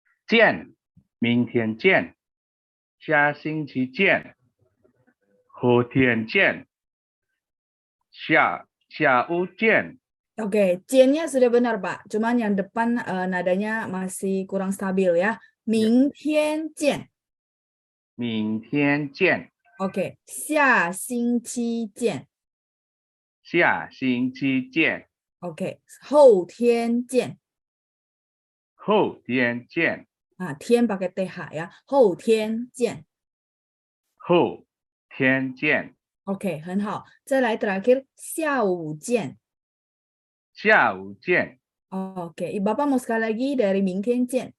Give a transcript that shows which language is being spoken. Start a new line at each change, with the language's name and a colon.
Chinese: 见，明天见，下星期见，后天见，下午见。
Indonesian: Oke, ciennya sudah benar, Pak. Cuman yang depan nadanya masih kurang stabil ya. Ya.
Chinese: 明天见. 明天见， Oke, 下星期见. 下星期见， Oke, 后天见. 后天见，
Indonesian: Nah, 天 pakai th ya.
Chinese: 后天见. 后天见， Oke, 很好. 再来 terakhir, 下午见. 下午见，
Indonesian: Oke, Bapak mau sekali lagi dari
Chinese: 明天见.